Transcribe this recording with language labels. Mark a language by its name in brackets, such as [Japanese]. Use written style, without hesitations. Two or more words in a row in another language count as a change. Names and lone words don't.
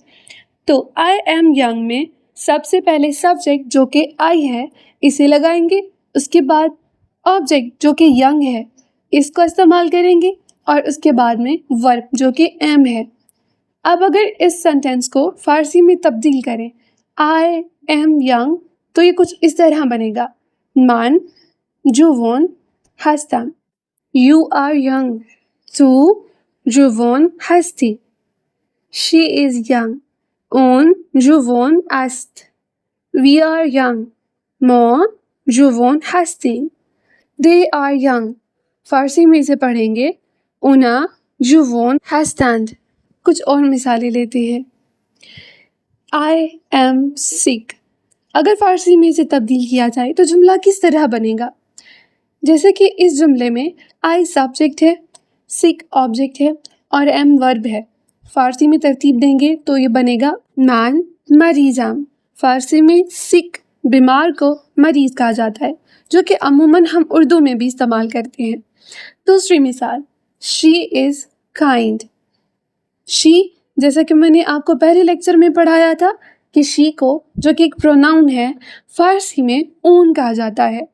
[Urdu] تو [English] I am young [Urdu] میں سب سے پہلے سبجیکٹ جو کہ آئی ہے اسے لگائیں گے، اس کے بعد آبجیکٹ جو کہ ینگ ہے اس کو استعمال کریں گے، اور اس کے بعد میں ورب جو کہ ایم ہے۔ اب اگر اس سینٹینس کو فارسی میں تبدیل کریں، [English] I am young, [Urdu] تو یہ کچھ اس طرح بنے گا: [Persian] من جوون هستم. [English] You are young. [Persian] تو جوون هستی. [English] She is young. [Persian] اون جوون است. [English] We are young. [Persian] ما جوون هستیم. [English] They are young. [Urdu] فارسی میں اسے پڑھیں گے [Persian] اونا جوون هستند. [Urdu] کچھ اور مثالیں لیتے ہیں۔ [English] I am sick. [Urdu] اگر فارسی میں اسے تبدیل کیا جائے تو جملہ کس طرح بنے گا؟ جیسے کہ اس جملے میں [English] I subject [Urdu] ہے، [English] sick object [Urdu] ہے اور [English] am verb [Urdu] ہے۔ فارسی میں ترتیب دیں گے تو یہ بنے گا [Persian] من مریضم۔ [Urdu] فارسی میں سک بیمار کو مریض کہا جاتا ہے، جو کہ عموماً ہم اردو میں بھی استعمال کرتے ہیں۔ دوسری مثال، [English] she is kind. [Urdu] شی، جیسا کہ میں نے آپ کو پہلے لیکچر میں پڑھایا تھا کہ شی کو، جو کہ ایک پروناؤن ہے، فارسی میں اون کہا جاتا ہے۔